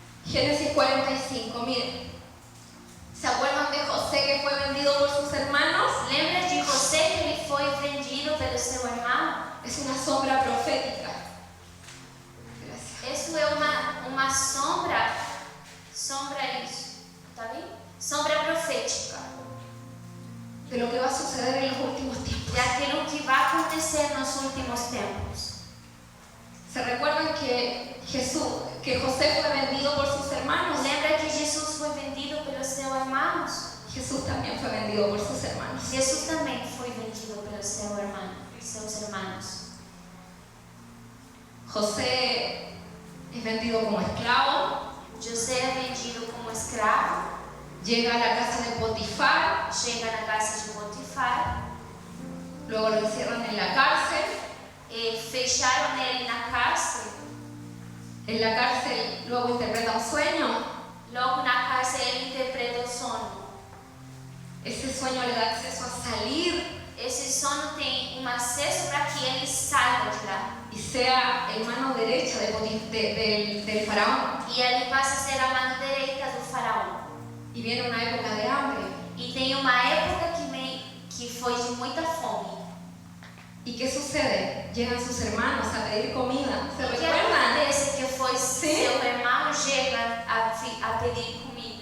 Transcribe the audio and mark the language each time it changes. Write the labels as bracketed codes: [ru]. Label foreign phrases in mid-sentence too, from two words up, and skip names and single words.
[es] Génesis 45, miren. ¿Se acuerdan de José que fue vendido por sus hermanos? [pt] Lembra de José que ele foi vendido pelo seu irmão? [es] Es una sombra profética. Gracias. [pt] Isso é uma sombra isso, tá bem? Sombra profética [es] De lo que va a suceder en los últimos tiempos. [pt] de aquilo que vai acontecer nos últimos tempos. [es] ¿Se recuerdan que José fue vendido por sus hermanos? [pt] Lembra que Jesus foi vendido pelos seus irmãos? [es] Jesús también fue vendido por sus hermanos. [pt] Jesus também foi vendido pelos seus irmãos. [es] José es vendido como esclavo, [pt] José é vendido como escravo, [es] llega a la casa de Potifar, [pt] chega na casa de Potifar, [es] luego lo encierran en la cárcel. [pt] Fecharam ele na cárcel. [es] En la cárcel luego interpreta un sueño. [pt] Logo na cárcel ele interpreta o sono. [es] Ese sueño le da acceso a salir [pt] Esse sono tem acesso para que ele saia de lá. [es] y sea el mano derecha del faraón. [pt] E ele passa a ser a mão direita do faraó. [es] Y viene una época de hambre. [pt] E tem uma época que foi de muita fome. [es] ¿Y qué sucede? Llegan sus hermanos a pedir comida. ¿Se [pt] O que [es] recuerdan? [pt] acontece que foi Sim. seu irmão chega a pedir comida.